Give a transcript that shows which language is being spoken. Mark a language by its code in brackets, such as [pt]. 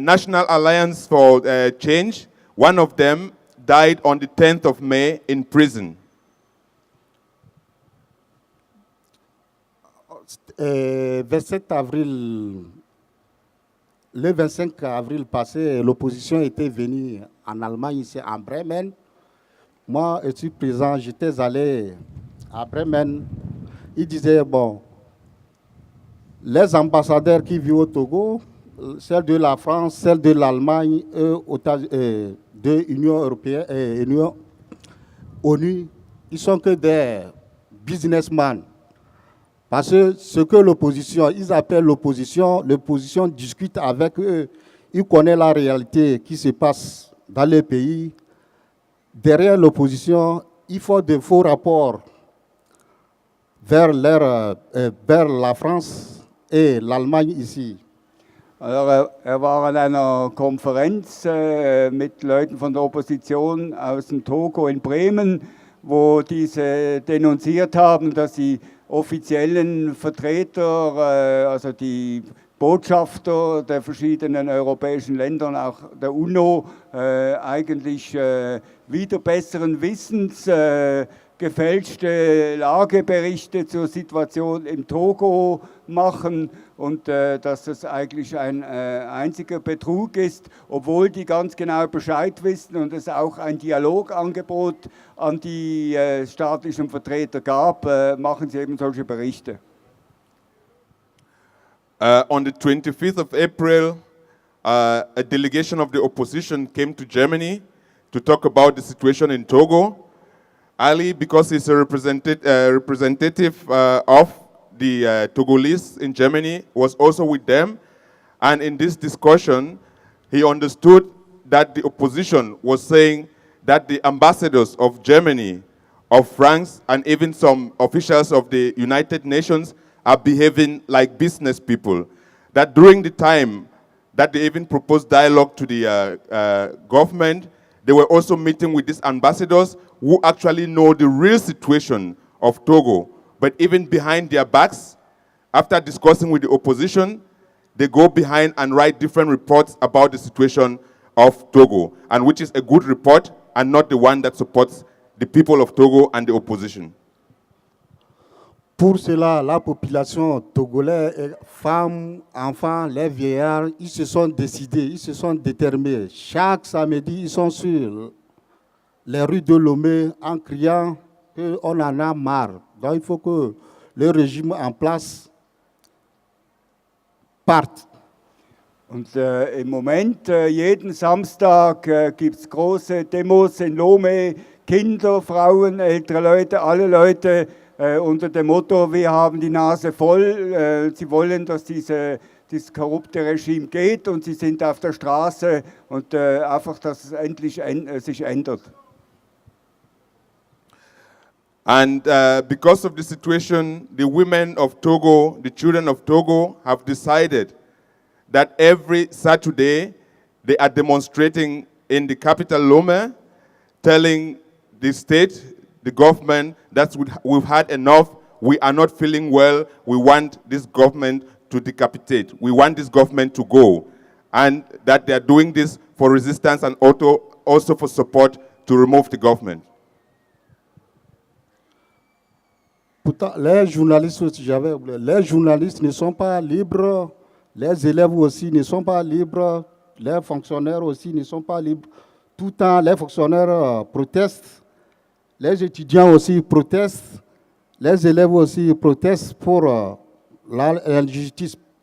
[en] National Alliance for Change, one of them died on the 10th of May in prison. [fr] 27 avril, le 25 avril passé, l'opposition était venue en Allemagne, ici en Bremen. Moi, je suis présent, j'étais allé à Bremen. Il disait, bon, les ambassadeurs qui vivent au Togo, celle de la France, celle de l'Allemagne, de l'Union européenne et ONU, ils sont que des businessmen. Parce que ce que l'opposition, ils appellent l'opposition discute avec eux, ils connaissent la réalité qui se passe dans les pays. Derrière l'opposition, il faut de faux rapports vers la France et l'Allemagne ici. [de] Also, war an einer Konferenz mit Leuten von der Opposition aus dem Togo in Bremen, wo diese denunziert haben, dass sie offiziellen Vertreter, also die Botschafter der verschiedenen europäischen Länder, auch der UNO, eigentlich wieder besseren Wissens gefälschte Lageberichte zur Situation im Togo machen und dass das eigentlich ein einziger Betrug ist, obwohl die ganz genau Bescheid wissen und es auch ein Dialogangebot an die staatlichen Vertreter gab, machen sie eben solche Berichte. [en] On the 25th of April, a delegation of the opposition came to Germany to talk about the situation in Togo. Ali, because he's a representative of the Togolese in Germany, was also with them. And in this discussion, he understood that the opposition was saying that the ambassadors of Germany, of France, and even some officials of the United Nations are behaving like business people. That during the time that they even proposed dialogue to the government, they were also meeting with these ambassadors who actually know the real situation of Togo. But even behind their backs, after discussing with the opposition, they go behind and write different reports about the situation of Togo, and which is a good report and not the one that supports the people of Togo and the opposition. [fr] Pour cela, la population togolaise, femmes, enfants, les vieillards, ils se sont décidés, ils se sont déterminés. Chaque samedi, ils sont sur les rues de Lomé en criant qu'on en a marre. Donc il faut que le régime en place parte. [de] Und im Moment, jeden Samstag gibt es große Demos in Lomé, Kinder, Frauen, ältere Leute, alle Leute unter dem Motto, wir haben die Nase voll. Sie wollen, dass dieses korrupte Regime geht und sie sind auf der Straße und einfach, dass es endlich sich ändert. [en] And because of the situation, the women of Togo, the children of Togo have decided that every Saturday They are demonstrating in the capital Lome, telling the state, the government, that we've had enough, we are not feeling well, we want this government to decapitate, we want this government to go, and that they are doing this for resistance and also for support to remove the government. [fr] Pourtant, les journalistes aussi, j'avais oublié, les journalistes ne sont pas libres, les élèves aussi ne sont pas libres, les fonctionnaires aussi ne sont pas libres. Tout le temps, les fonctionnaires protestent, les étudiants aussi protestent, les élèves aussi protestent pour la justice.